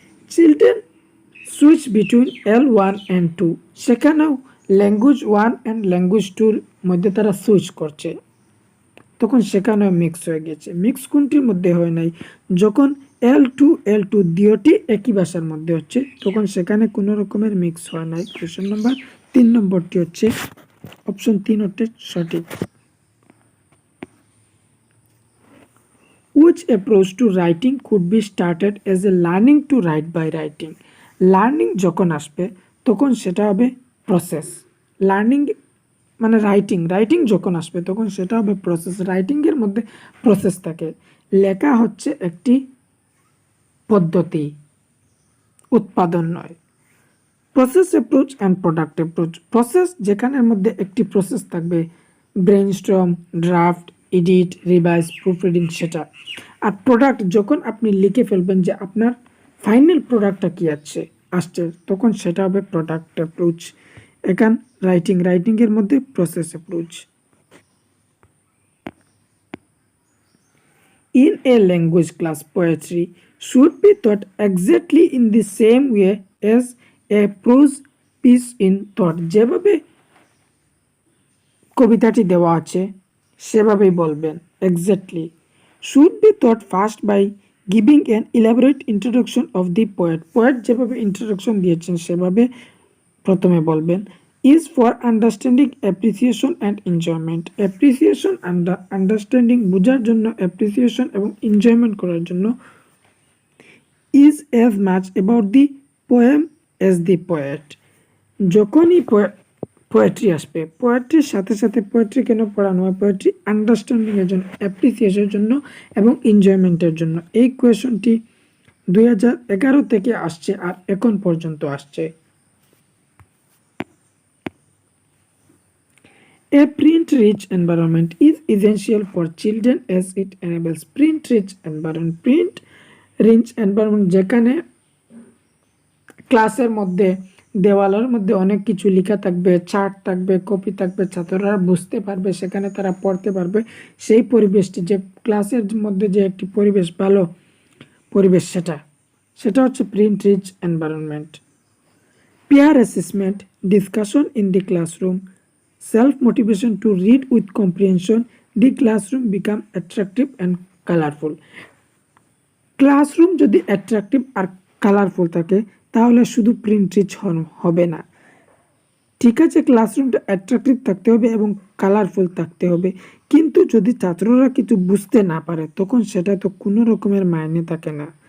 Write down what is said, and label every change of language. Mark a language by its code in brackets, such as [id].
[en] children switch between L1 and 2, [bn] সেখানেও language 1 and language 2-র মধ্যে তারা সুইচ করছে, তখন সেখানেও মিক্স হয়ে গেছে। মিক্স কোনটির মধ্যে হয় নাই? যখন L2 দুটি একই ভাষার মধ্যে হচ্ছে তখন সেখানে কোনো রকমের মিক্স হয় নাই। কোয়েশ্চন নাম্বার 3 নম্বরটি হচ্ছে অপশন 3 হচ্ছে সঠিক। [en] Which approach to writing could be started as a learning to write by writing? [bn] Learning যখন আসবে তখন সেটা হবে প্রসেস। লার্নিং মানে রাইটিং যখন আসবে তখন সেটা হবে প্রসেস। রাইটিংয়ের মধ্যে প্রসেস থাকে। লেখা হচ্ছে একটি পদ্ধতি, উৎপাদন নয়। Process approach and product approach. Process যেখানের মধ্যে একটি প্রসেস থাকবে, brainstorm, draft, edit, revise, proof reading, সেটা। আর প্রোডাক্ট যখন আপনি লিখে ফেলবেন যে আপনার ফাইনাল প্রোডাক্টটা কি আসছে তখন সেটা হবে প্রোডাক্ট অ্যাপ্রোচ। এখান রাইটিংয়ের মধ্যে process approach. [en] In a language class, poetry should be taught exactly in the same way as a prose piece in thought. [bn] যেভাবে কবিতাটি দেওয়া আছে সেভাবেই বলবেন। [en] exactly should be thought first by giving an elaborate introduction of the poet [bn] যেভাবে introduction দিয়েছেন সেভাবে প্রথমে বলবেন। [en] Is for understanding, appreciation and enjoyment. [bn] Appreciation understanding বোঝার জন্য, অ্যাপ্রিসিয়েশন এবং এনজয়মেন্ট করার জন্য। [en] Is as much about the poem as the poet. [bn] যখনই পোয়েট্রি আসবে, পোয়েট্রির সাথে সাথে পোয়েট্রি কেন পড়ানো হয়? পোয়েট্রি আন্ডারস্ট্যান্ডিংয়ের জন্য, অ্যাপ্রিসিয়েশনের জন্য এবং এনজয়মেন্টের জন্য। এই কোয়েশনটি 2011 থেকে আসছে আর এখন পর্যন্ত আসছে। [en] A print-rich environment is essential for children as it enables print-rich environment. [bn] Print-rich environment যেখানে ক্লাসের মধ্যে দেওয়ালের মধ্যে অনেক কিছু লেখা থাকবে, চার্ট থাকবে, কপি থাকবে, ছাত্ররা বুঝতে পারবে, সেখানে তারা পড়তে পারবে। সেই পরিবেশটি, যে ক্লাসের মধ্যে যে একটি পরিবেশ, ভালো পরিবেশ, সেটা হচ্ছে print rich environment. [en] Peer assessment, discussion in the classroom, self-motivation to read with comprehension, the classroom become attractive and colorful. [bn] Classroom যদি অ্যাট্রাকটিভ আর কালারফুল থাকে তাহলে শুধু প্রিন্ট রিচ হবে না। ঠিক আছে, ক্লাসরুমটা অ্যাট্রাকটিভ থাকতে হবে এবং কালারফুল থাকতে হবে, কিন্তু যদি ছাত্ররা কিছু বুঝতে না পারে তখন সেটা তো কোনো রকমের মাইনে থাকে না।